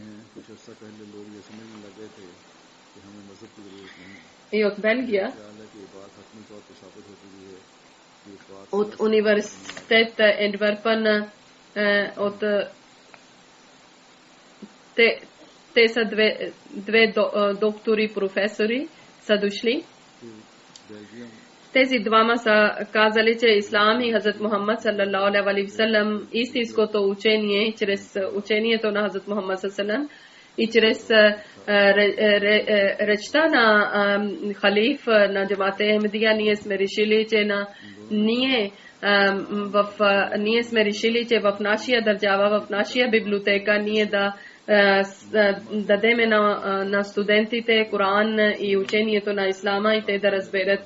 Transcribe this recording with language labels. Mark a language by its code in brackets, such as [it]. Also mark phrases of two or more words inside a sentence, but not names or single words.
[bg] И от Белгия, от университет Ентверпен, те са две доктори, професори са дошли. Тези двама са казали, че Ислам и Хазрат Мухаммад [ar] صلى الله عليه وسلم, [bg] истинското учение, чрез учението на Хазрат Мухаммад саллалаху и чрез речта на халиф на Джамат Ахмадия, ние сме решили, че ние сме решили, че в нашия държава, в нашия библиотека, ние да дадеме на студентите Коран и учението на Ислама и те да разберат.